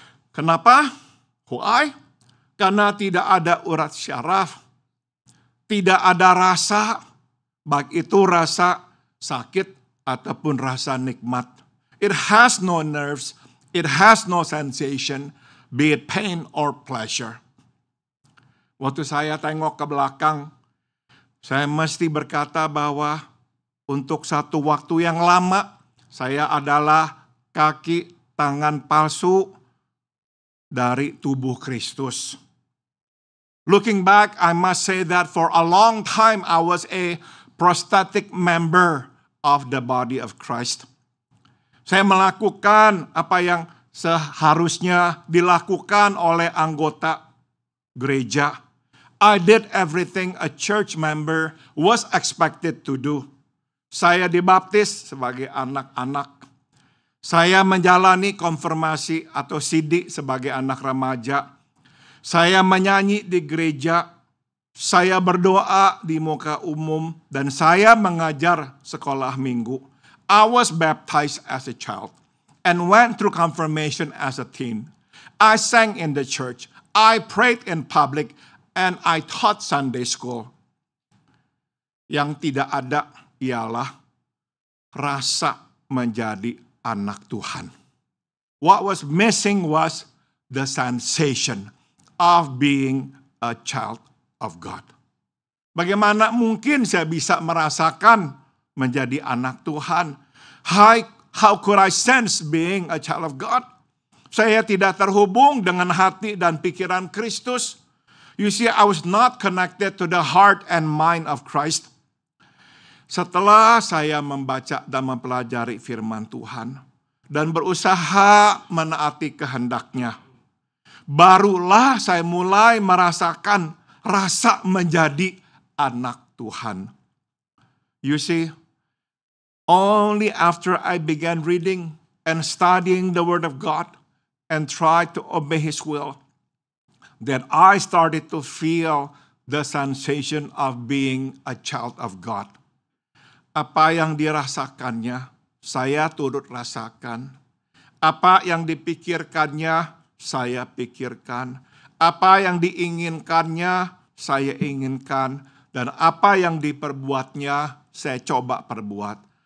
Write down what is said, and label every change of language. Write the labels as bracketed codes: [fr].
[id] Kenapa? [en] Why? [id] Karena tidak ada urat syaraf, tidak ada rasa, baik itu rasa sakit ataupun rasa nikmat. [en] It has no nerves, it has no sensation, be it pain or pleasure. [id] Waktu saya tengok ke belakang, saya mesti berkata bahwa untuk satu waktu yang lama, saya adalah kaki tangan palsu dari tubuh Kristus. [en] Looking back, I must say that for a long time I was a prosthetic member of the body of Christ. [id] Saya melakukan apa yang seharusnya dilakukan oleh anggota gereja. [en] I did everything a church member was expected to do. [id] Saya dibaptis sebagai anak-anak. Saya menjalani konfirmasi atau sidik sebagai anak remaja. Saya menyanyi di gereja. Saya berdoa di muka umum. Dan saya mengajar sekolah minggu. [en] I was baptized as a child and went through confirmation as a teen. I sang in the church. I prayed in public and I taught Sunday school. [id] Yang tidak ada ialah rasa menjadi anak Tuhan. [en] What was missing was the sensation of being a child of God. Bagaimana mungkin saya bisa merasakan menjadi anak Tuhan? How could I sense being a child of God? [id] Saya tidak terhubung dengan hati dan pikiran Kristus. [en] You see, I was not connected to the heart and mind of Christ. [id] Setelah saya membaca dan mempelajari firman Tuhan dan berusaha menaati kehendak-Nya, barulah saya mulai merasakan rasa menjadi anak Tuhan. [en] You see, only after I began reading and studying the Word of God and tried to obey His will, that I started to feel the sensation of being a child of God. [id] Apa yang dirasakannya, saya turut rasakan. Apa yang dipikirkannya, saya pikirkan. Apa yang diinginkannya, saya inginkan. Dan apa yang diperbuatnya, saya coba perbuat.